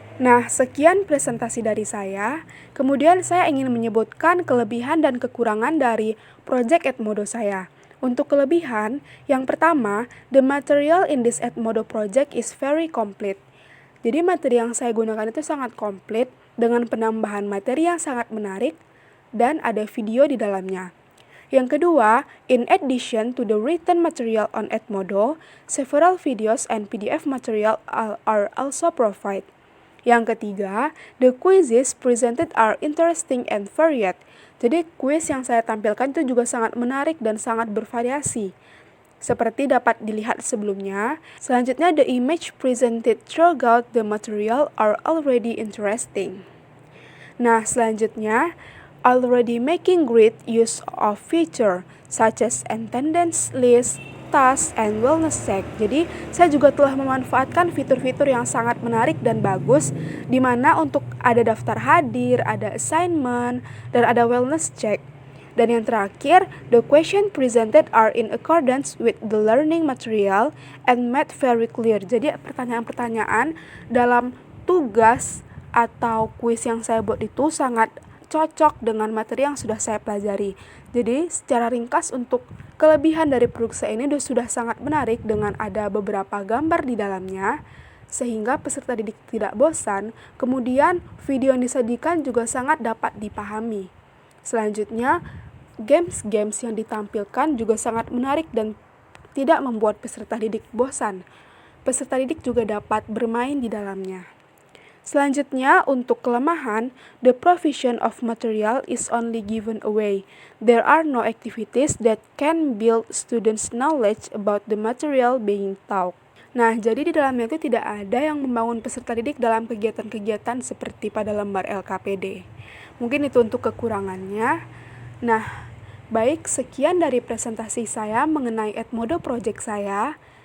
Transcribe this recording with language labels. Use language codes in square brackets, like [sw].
[id] Nah, sekian presentasi dari saya. Kemudian saya ingin menyebutkan kelebihan dan kekurangan dari project Edmodo saya. Untuk kelebihan, yang pertama, [en] the material in this Edmodo project is very complete. [id] Jadi materi yang saya gunakan itu sangat komplit dengan penambahan materi yang sangat menarik dan ada video di dalamnya. Yang kedua, [en] in addition to the written material on Edmodo, several videos and PDF material are also provided. [id] Yang ketiga, [en] the quizzes presented are interesting and varied. [id] Jadi quiz yang saya tampilkan itu juga sangat menarik dan sangat bervariasi. Seperti dapat dilihat sebelumnya. Selanjutnya, [en] the image presented throughout the material are already interesting. [id] Nah, selanjutnya, [en] already making great use of feature such as attendance list, task, and wellness check. [id] Jadi, saya juga telah memanfaatkan fitur-fitur yang sangat menarik dan bagus, di mana untuk ada daftar hadir, ada assignment, dan ada wellness check. Dan yang terakhir, [en] the question presented are in accordance with the learning material and made very clear. [id] Jadi pertanyaan-pertanyaan dalam tugas atau kuis yang saya buat itu sangat cocok dengan materi yang sudah saya pelajari. Jadi secara ringkas untuk kelebihan dari produk saya ini sudah sangat menarik dengan ada beberapa gambar di dalamnya, sehingga peserta didik tidak bosan. Kemudian video yang disajikan juga sangat dapat dipahami. Selanjutnya, games-games yang ditampilkan juga sangat menarik dan tidak membuat peserta didik bosan. Peserta didik juga dapat bermain di dalamnya. Selanjutnya, untuk kelemahan, [en] the provision of material is only given away. There are no activities that can build students' knowledge about the material being taught. [id] Nah, jadi di dalamnya itu tidak ada yang membangun peserta didik dalam kegiatan-kegiatan seperti pada lembar LKPD. Mungkin itu untuk kekurangannya. Nah, baik, sekian dari presentasi saya mengenai Edmodo Project saya.